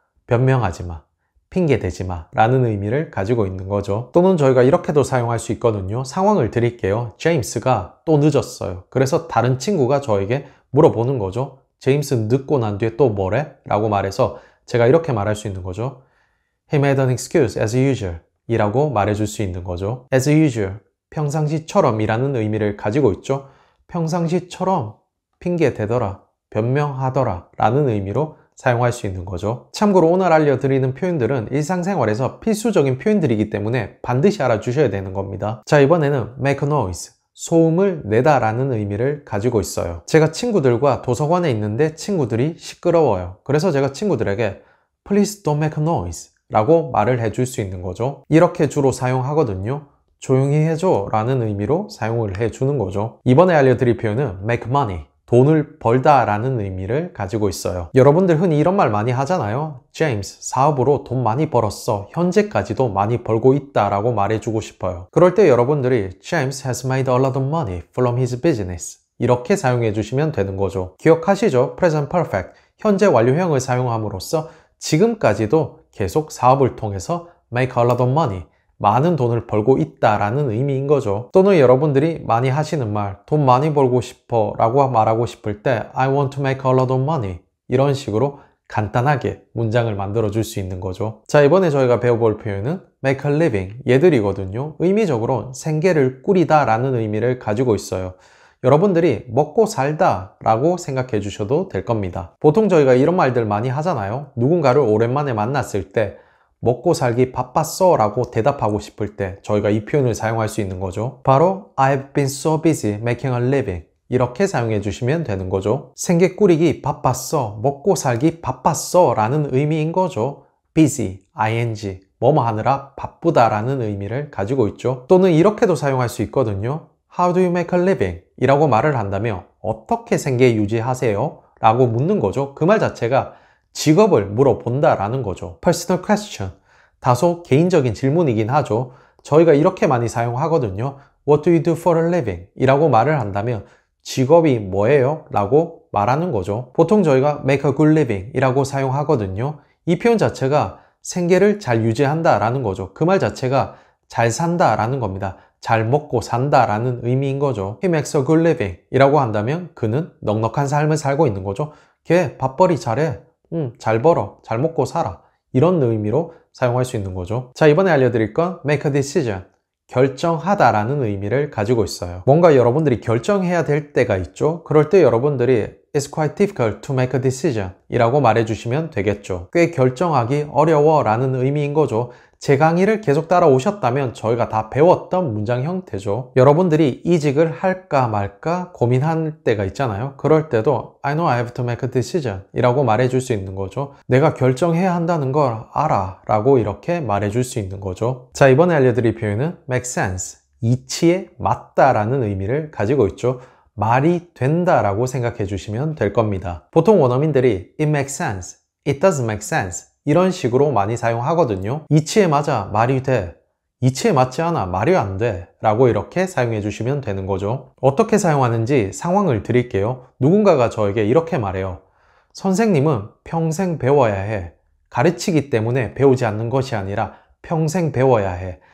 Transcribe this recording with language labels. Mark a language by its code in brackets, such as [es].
[ko] 변명하지 마, 핑계 대지 마 라는 의미를 가지고 있는 거죠. 또는 저희가 이렇게도 사용할 수 있거든요. 상황을 드릴게요. 제임스가 또 늦었어요. 그래서 다른 친구가 저에게 물어보는 거죠. 제임스 늦고 난 뒤에 또 뭐래? 라고 말해서 제가 이렇게 말할 수 있는 거죠. [en] He made an excuse as usual [ko] 이라고 말해줄 수 있는 거죠. as usual, 평상시처럼 이라는 의미를 가지고 있죠. 평상시처럼 핑계 대더라, 변명하더라 라는 의미로 사용할 수 있는 거죠. 참고로 오늘 알려드리는 표현들은 일상생활에서 필수적인 표현들이기 때문에 반드시 알아주셔야 되는 겁니다. 자, 이번에는 make a noise, 소음을 내다 라는 의미를 가지고 있어요. 제가 친구들과 도서관에 있는데 친구들이 시끄러워요. 그래서 제가 친구들에게 [en] Please don't make a noise [ko] 라고 말을 해줄 수 있는 거죠. 이렇게 주로 사용하거든요. 조용히 해줘 라는 의미로 사용을 해주는 거죠. 이번에 알려드릴 표현은 make money, 돈을 벌다 라는 의미를 가지고 있어요. 여러분들 흔히 이런 말 많이 하잖아요. 제임스, 사업으로 돈 많이 벌었어. 현재까지도 많이 벌고 있다 라고 말해주고 싶어요. [en] 그럴 때 여러분들이 James has made a lot of money from his business [ko] 이렇게 사용해 주시면 되는 거죠. 기억하시죠? present perfect, 현재 완료형을 사용함으로써 지금까지도 계속 사업을 통해서 make a lot of money, 많은 돈을 벌고 있다라는 의미인 거죠. 또는 여러분들이 많이 하시는 말, 돈 많이 벌고 싶어 라고 말하고 싶을 때 [en] I want to make a lot of money [ko] 이런 식으로 간단하게 문장을 만들어 줄 수 있는 거죠. 자, 이번에 저희가 배워볼 표현은 make a living, 얘들이거든요. 의미적으로 생계를 꾸리다 라는 의미를 가지고 있어요. 여러분들이 먹고 살다 라고 생각해 주셔도 될 겁니다. 보통 저희가 이런 말들 많이 하잖아요. 누군가를 오랜만에 만났을 때 먹고 살기 바빴어 라고 대답하고 싶을 때 저희가 이 표현을 사용할 수 있는 거죠. [en] 바로 I've been so busy making a living [ko] 이렇게 사용해 주시면 되는 거죠. 생계 꾸리기 바빴어, 먹고 살기 바빴어 라는 의미인 거죠. busy, ing, 뭐뭐 하느라 바쁘다 라는 의미를 가지고 있죠. 또는 이렇게도 사용할 수 있거든요. [en] How do you make a living? [ko] 이라고 말을 한다면 어떻게 생계 유지하세요? 라고 묻는 거죠. 그 말 자체가 직업을 물어본다 라는 거죠. personal question, 다소 개인적인 질문이긴 하죠. 저희가 이렇게 많이 사용하거든요. [en] What do you do for a living? [ko] 이라고 말을 한다면 직업이 뭐예요? 라고 말하는 거죠. 보통 저희가 make a good living 이라고 사용하거든요. 이 표현 자체가 생계를 잘 유지한다 라는 거죠. 그 말 자체가 잘 산다 라는 겁니다. 잘 먹고 산다 라는 의미인 거죠. [en] He makes a good living [ko] 이라고 한다면 그는 넉넉한 삶을 살고 있는 거죠. 걔 밥벌이 잘해. 잘 벌어, 잘 먹고 살아. 이런 의미로 사용할 수 있는 거죠. 자, 이번에 알려드릴 건 make a decision, 결정하다 라는 의미를 가지고 있어요. 뭔가 여러분들이 결정해야 될 때가 있죠. [en] 그럴 때 여러분들이 It's quite difficult to make a decision [ko] 이라고 말해주시면 되겠죠. 꽤 결정하기 어려워 라는 의미인 거죠. 제 강의를 계속 따라오셨다면 저희가 다 배웠던 문장 형태죠. 여러분들이 이직을 할까 말까 고민할 때가 있잖아요. 그럴 때도 [en] I know I have to make a decision [ko] 이라고 말해줄 수 있는 거죠. 내가 결정해야 한다는 걸 알아 라고 이렇게 말해줄 수 있는 거죠. 자, 이번에 알려드릴 표현은 make sense, 이치에 맞다 라는 의미를 가지고 있죠. 말이 된다 라고 생각해 주시면 될 겁니다. 보통 원어민들이 [en] it makes sense, it doesn't make sense [ko] 이런 식으로 많이 사용하거든요. 이치에 맞아, 말이 돼. 이치에 맞지 않아, 말이 안 돼 라고 이렇게 사용해 주시면 되는 거죠. 어떻게 사용하는지 상황을 드릴게요. 누군가가 저에게 이렇게 말해요. 선생님은 평생 배워야 해. 가르치기 때문에 배우지 않는 것이 아니라 평생 배워야 해.